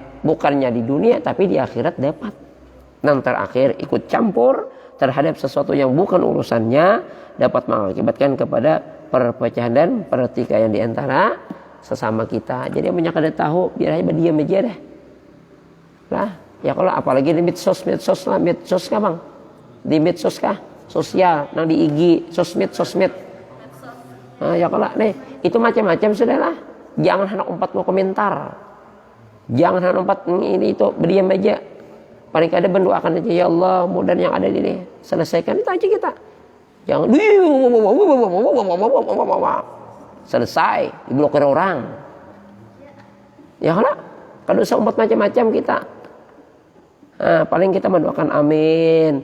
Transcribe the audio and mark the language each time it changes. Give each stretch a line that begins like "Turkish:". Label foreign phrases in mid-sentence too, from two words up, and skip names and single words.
Indonesian: Bukannya di dunia tapi di akhirat dapat. Dan terakhir ikut campur terhadap sesuatu yang bukan urusannya dapat mengakibatkan kepada perpecahan dan pertikaian di antara sesama kita. Jadi banyak ada tahu biar aja berdiam aja deh. Lah, ya kalau apalagi di medsos lah, medsos kah bang? Di medsos kah? Sosial, nang di IG, sosmed. Nah, ya kalau nih itu macam-macam sudahlah. Jangan hendak umpat mau komentar. Jangan hendak umpat ini itu berdiam aja.
Banjar: Paling kada mendoakan aja,
Indonesian: ya Allah mudah yang ada di ini selesaikan itu aja kita. Jangan selesai diblokir orang. Ya kalau usah umpat macam-macam kita. Nah, paling kita mendoakan amin.